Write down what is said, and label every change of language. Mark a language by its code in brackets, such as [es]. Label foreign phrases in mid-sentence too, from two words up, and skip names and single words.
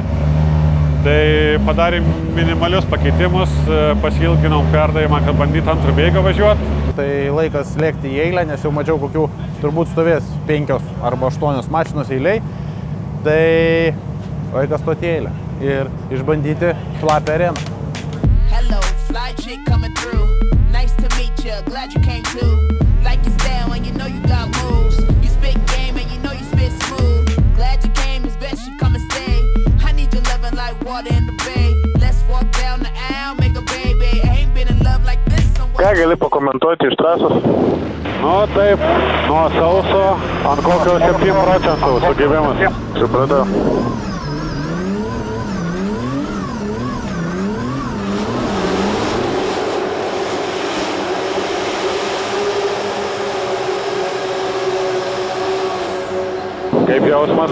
[lt] Tai padarėm minimalius pakeitimus, pasilginom perdavimą, kad bandyti antrų bėgą važiuoti. Tai laikas lėkti į eilę, nes jau mačiau kokių turbūt stovės 5 arba 8 mašinos eiliai. Tai laikas stoti į eilę ir išbandyti šlapią areną. [en] Hello, fly chick coming through. Nice to meet you, glad you came too. Like your style and you know you got moves. You spit game and you know you spit smooth. Glad you came, it's best you come and stay. I need your loving like water in the bay. Let's walk down the aisle, make a baby. I ain't been in love like this. [lt] Ką gali pakomentuoti iš trasos? Nu taip, nuo sauso ant kokio 7% sugyvimas. Supratau. Kaip jausmas?